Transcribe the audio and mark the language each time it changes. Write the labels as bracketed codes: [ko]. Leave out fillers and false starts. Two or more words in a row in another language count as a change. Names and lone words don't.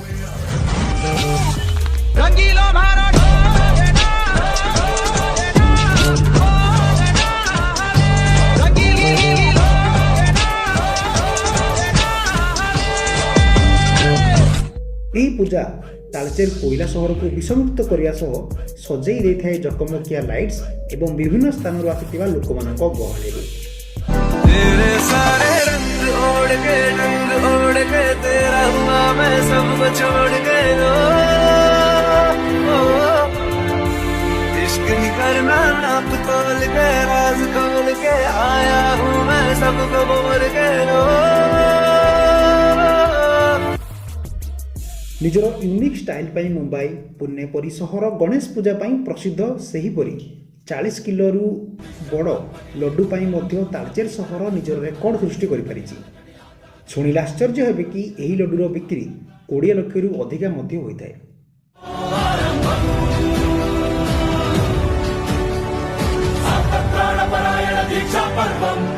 [or] ଏହି ପୂଜା ତାଳଚେର କୋଇଲା ସହରକୁ ବିଷମୁକ୍ତ କରିବା ସହ ସଜେଇ ଦେଇଥାଏ ଜକମକିଆ ଲାଇଟ୍ସ ଏବଂ ବିଭିନ୍ନ ସ୍ଥାନରୁ ଆସିଥିବା ଲୋକମାନଙ୍କ ଗହଳିରେ। [hi] तेरे सारे रंग ओढ़ के रंग ओढ़ के तेरा हुआ मैं सबको छोड़ के इश्क ही करना नाप तोल के राज खोल के आया हूँ मैं सबको बोल के [or] ନିଜର [en] unique style [or] ପାଇଁ ମୁମ୍ବାଇ, ପୁନେ ପରି ସହର ଗଣେଶ ପୂଜା ପାଇଁ ପ୍ରସିଦ୍ଧ। ସେହିପରି 40 କିଲୋରୁ ବଡ଼ ଲଡୁ ପାଇଁ ମଧ୍ୟ ତାଳଚେର ସହର ନିଜର ରେକର୍ଡ ସୃଷ୍ଟି କରିପାରିଛି। ଶୁଣିଲେ ଆଶ୍ଚର୍ଯ୍ୟ ହେବେ କି ଏହି ଲଡୁର ବିକ୍ରି 20 ଲକ୍ଷରୁ ଅଧିକା ମଧ୍ୟ ହୋଇଥାଏ। [hi] प्राणपरायण दीक्षा पर्व